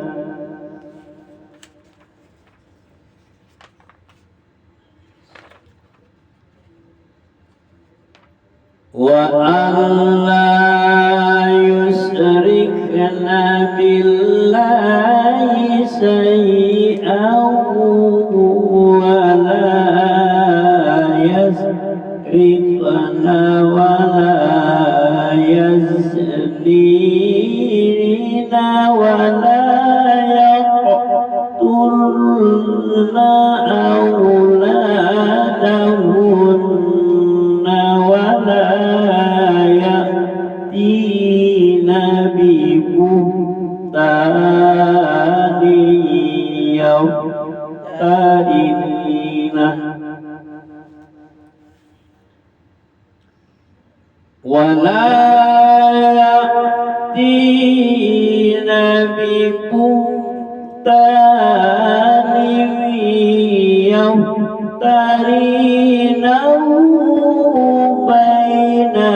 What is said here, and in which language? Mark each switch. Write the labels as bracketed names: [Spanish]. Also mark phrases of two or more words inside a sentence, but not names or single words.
[Arabic] وألا يشركن بالله شيئا ولا يسرقن ولا يزنين ولا يقتلن أولادهن ولا يأتين ببهتان yaftarinah ولا يأتين ببهتان يفترينه بين